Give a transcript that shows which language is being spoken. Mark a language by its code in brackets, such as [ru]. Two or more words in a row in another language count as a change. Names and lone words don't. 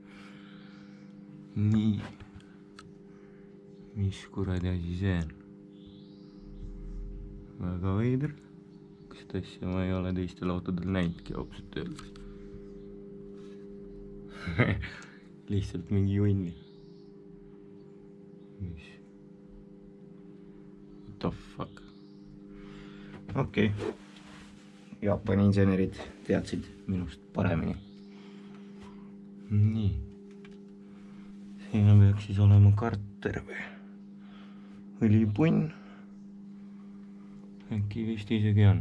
[et] Nii. Mis kuradi asi see on? Väga veider. Kas asja ma ei ole teistel autodel näinudki ausalt öeldes. Lihtsalt mingi junni. Mis? [en] What the fuck? [et] Okei. Jaapani insenerid teadsid minust paremini. Nii. Siin peaks siis olema karter või õlipunn. Äkki vist isegi on.